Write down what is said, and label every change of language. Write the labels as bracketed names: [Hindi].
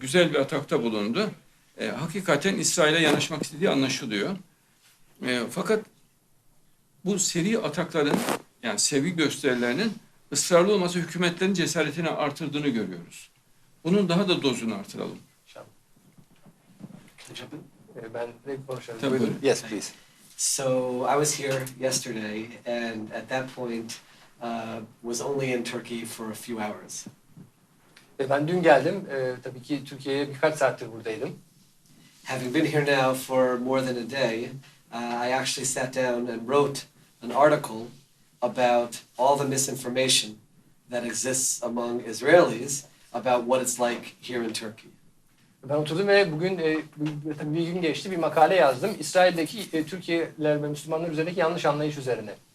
[Turkish] Güzel bir atakta bulundu. Hakikaten İsrail'e yanaşmak istediği anlaşılıyor. Fakat bu seri atakların, yani sevgi gösterilerinin ısrarlı olması hükümetlerin cesaretini artırdığını görüyoruz. Bunun daha da dozunu artıralım. Ben de konuşalım. Tabii, buyurun. [English] Yes, please. So I was here yesterday, and at that point, was only in Turkey for a few hours. [Turkish] Ben dün geldim. Tabii ki Türkiye'ye birkaç saattir buradaydım. [English] Having been here now for more than a day, I actually sat down and wrote an article about all the misinformation that exists among Israelis about what it's like here in Turkey. [Turkish] Ben oturdum ve bugün tabii bir gün geçti, bir makale yazdım. İsrail'deki Türkiye'liler ve Müslümanlar üzerindeki yanlış anlayış üzerine.